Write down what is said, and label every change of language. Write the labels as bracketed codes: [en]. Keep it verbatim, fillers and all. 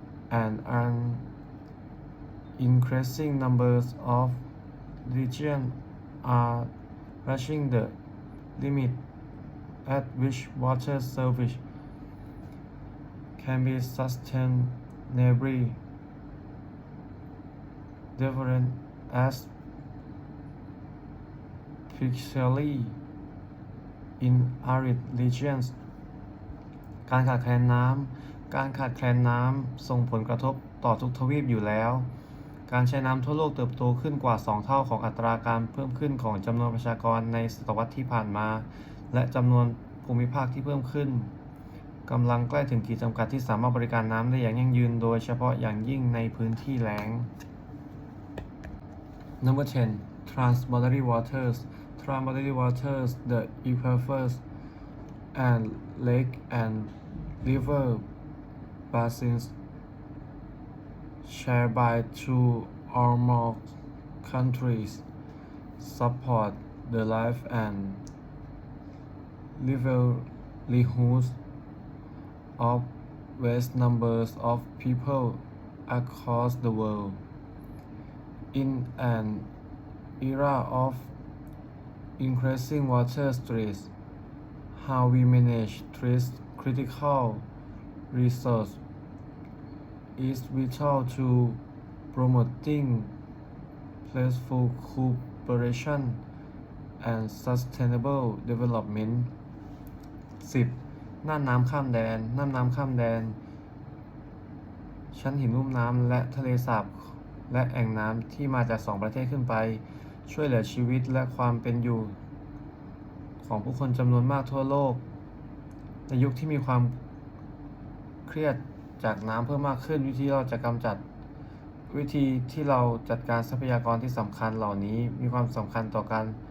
[en] and an increasing numbers of regions are reaching the limit at which water service can be sustainably different as particularly in arid regions. [th] การขาดแคลนน้ำการขาดแคลนน้ำส่งผลกระทบต่อทุกทวีปอยู่แล้ว การใช้น้ำทั่วโลกเติบโตขึ้นกว่า สอง เท่าของอัตราการเพิ่มขึ้นของจำนวนประชากรในศตวรรษที่ผ่านมา และจำนวนภูมิภาคที่เพิ่มขึ้นกำลังใกล้ถึงขีดจำกัดที่สามารถบริการน้ำได้อย่างยั่งยืนโดยเฉพาะอย่างยิ่งในพื้นที่แล้ง [en] Number ten, transboundary waters. Transboundary waters, the aquifers and lake and river basins shared by two or more countries, support the life and livelihoods of vast numbers of people across the world. In an era of increasing water stress, how we manage this critical resource is vital to promoting peaceful cooperation and sustainable development. ten. [th] น่านน้ำข้ามแดนน่านน้ำข้ามแดนชั้นหินลุ่มน้ำและทะเลสาบและแอ่งน้ำที่มาจากสองประเทศขึ้นไปช่วยเหลือชีวิตและความเป็นอยู่ ของผู้คนจำนวนมากทั่วโลกในยุคที่มีความเครียดจากน้ำเพิ่มมากขึ้นวิธีเราจะกำจัดวิธีที่เราจัดการทรัพยากรที่สำคัญเหล่านี้มีความสำคัญต่อการ